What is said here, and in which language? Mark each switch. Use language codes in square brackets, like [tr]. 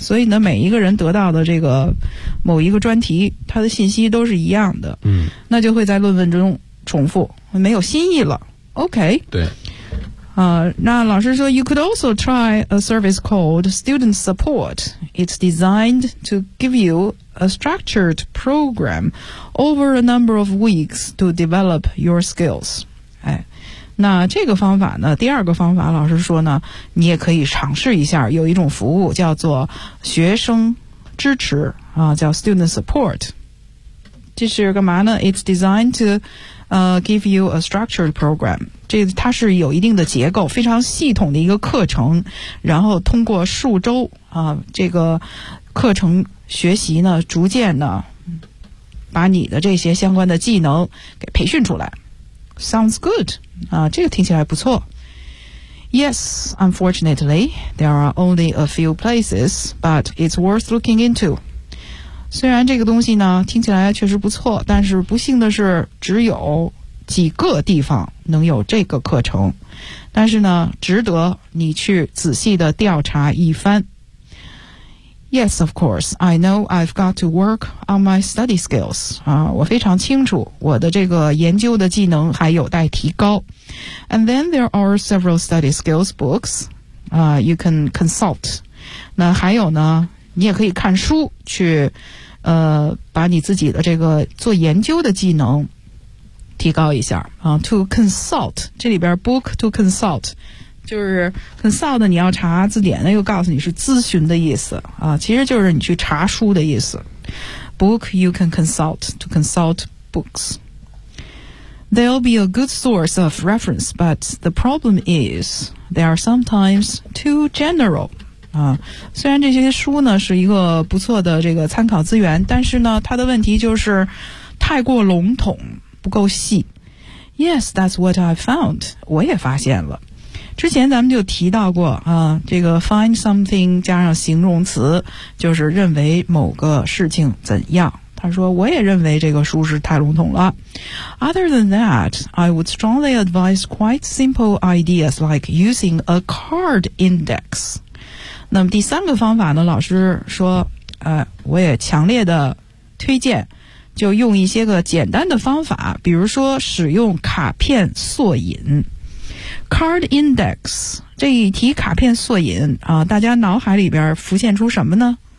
[zh] 所以呢，每一个人得到的这个某一个专题，他的信息都是一样的，那就会在论文中重复，没有新意了。 [en] OK, [zh] 对。那老师说 [en] You could also try a service called Student Support. It's designed to give you a structured program over a number of weeks to develop your skills. [zh] 那这个方法呢，第二个方法老师说呢，你也可以尝试一下，有一种服务叫做学生支持叫 Student Support. 这是干嘛呢？ [en] It's designed to give you a structured program. [zh] 这它是有一定的结构，非常系统的一个课程，然后通过数周这个课程学习呢，逐渐呢把你的这些相关的技能给培训出来。 [en] Sounds good, [zh] 这个听起来不错。 [en] Yes, unfortunately, there are only a few places, but it's worth looking into. [zh] 虽然这个东西呢听起来确实不错，但是不幸的是只有几个地方能有这个课程，但是呢，值得你去仔细的调查一番。 [en] Yes, of course. I know I've got to work on my study skills. [zh] 我非常清楚我的这个研究的技能还有待提高。 [en] And then there are several study skills books, you can consult. [zh] 那还有呢，你也可以看书去，把你自己的这个做研究的技能提高一下。 To consult, 这里边 book to consult,就是 consult 你要查字典，那又告诉你是咨询的意思啊，其实就是你去查书的意思。 [en] Book you can consult, to consult books. They'll be a good source of reference, but the problem is they are sometimes too general. [zh] 啊，虽然这些书呢是一个不错的这个参考资源，但是呢它的问题就是太过笼统，不够细。 [en] Yes, that's what I found. [zh] 我也发现了。之前咱们就提到过啊，这个 find something 加上形容词就是认为某个事情怎样。他说我也认为这个书是太笼统了。 [en] Other than that, I would strongly advise quite simple ideas like using a card index. [zh] 那么第三个方法呢，老师说我也强烈的推荐就用一些个简单的方法，比如说使用卡片索引。 Card index, 这一题卡片索引啊，大家脑海里边浮现出什么呢？